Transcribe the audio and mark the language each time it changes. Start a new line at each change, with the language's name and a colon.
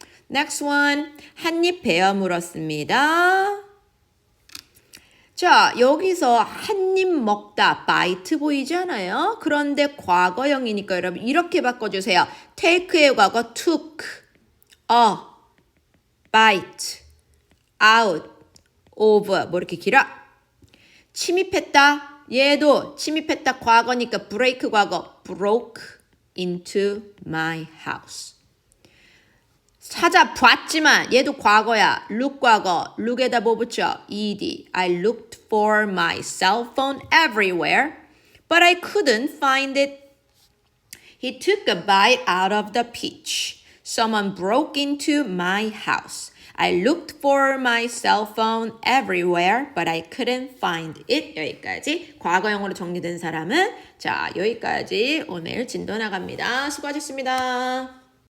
English: Next one,
Korean: 한 입 베어 물었습니다. 자, 여기서 한 입 먹다, bite 보이지 않아요? 그런데 과거형이니까 여러분 이렇게 바꿔주세요. take의 과거
English: took, a, bite, out, of,
Korean: 뭐 이렇게 길어? 침입했다, 얘도 침입했다 과거니까 break 과거,
English: broke into my house.
Korean: 찾아봤지만 얘도 과거야. look 과거. look에다 뭐 붙여? ed.
English: I looked for my cell phone everywhere, but I couldn't find it. He took a bite out of the peach. Someone broke into my house. I looked for my cell phone everywhere, but I couldn't find it.
Korean: 여기까지 과거형으로 정리된 사람은 자 여기까지 오늘 진도 나갑니다. 수고하셨습니다.